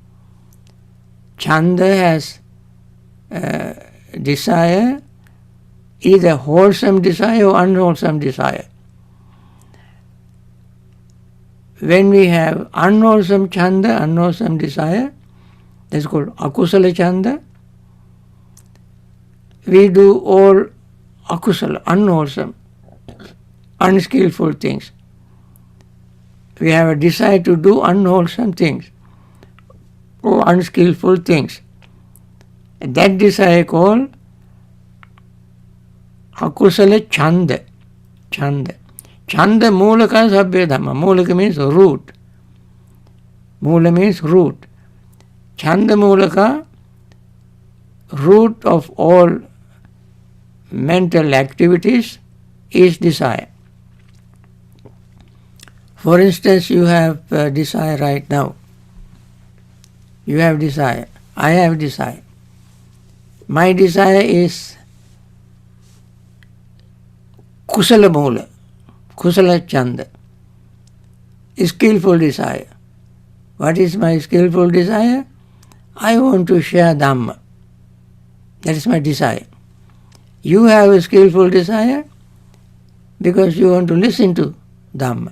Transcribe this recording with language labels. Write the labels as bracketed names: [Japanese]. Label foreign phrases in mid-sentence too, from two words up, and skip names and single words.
[English] Chanda has desire either wholesome desire or unwholesome desire. When we have unwholesome chanda, unwholesome desire, that's called [Pali] akusala chanda. [English] We do all akusala, unwholesome, unskillful things. We have a desire to do unwholesome things or unskillful things. And that desire called [Pali] akusala chanda. [English] Chanda. [Pali] Chanda mulaka sabbe dhamma. [English] Mulaka means root. Mula means root. [Pali] Chanda mulaka, [English] root of all mental activities is desire. For instance, you have desire right now. You have desire. I have desire. My desire is [Pali] kusala mula, kusala chanda, [English] skillful desire. What is my skillful desire? I want to share Dhamma. That is my desire. You have a skillful desire because you want to listen to Dhamma.